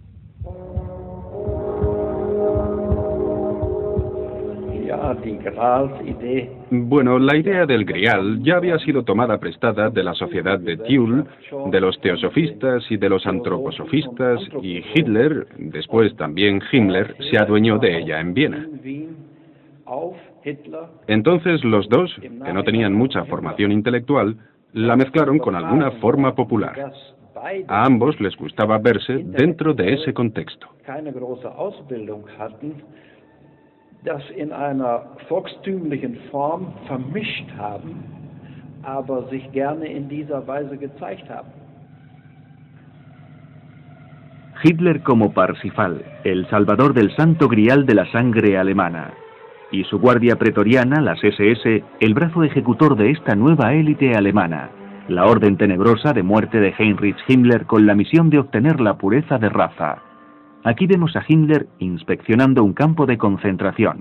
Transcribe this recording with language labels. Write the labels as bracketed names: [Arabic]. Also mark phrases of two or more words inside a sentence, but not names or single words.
[Spanish] Bueno, la idea del Grial ya había sido tomada prestada de la sociedad de Thule, de los teosofistas y de los antroposofistas, y Hitler, después también Himmler, se adueñó de ella en Viena. Entonces los dos, que no tenían mucha formación intelectual, la mezclaron con alguna forma popular. A ambos les gustaba verse dentro de ese contexto. [German] Das in einer volkstümlichen Form vermischt haben, aber sich gerne in dieser Weise gezeigt haben. [Spanish] Hitler como Parsifal, el salvador del santo grial de la sangre alemana, y su guardia pretoriana, las SS, el brazo ejecutor de esta nueva élite alemana, la orden tenebrosa de muerte de Heinrich Himmler con la misión de obtener la pureza de raza. Aquí vemos a Himmler inspeccionando un campo de concentración.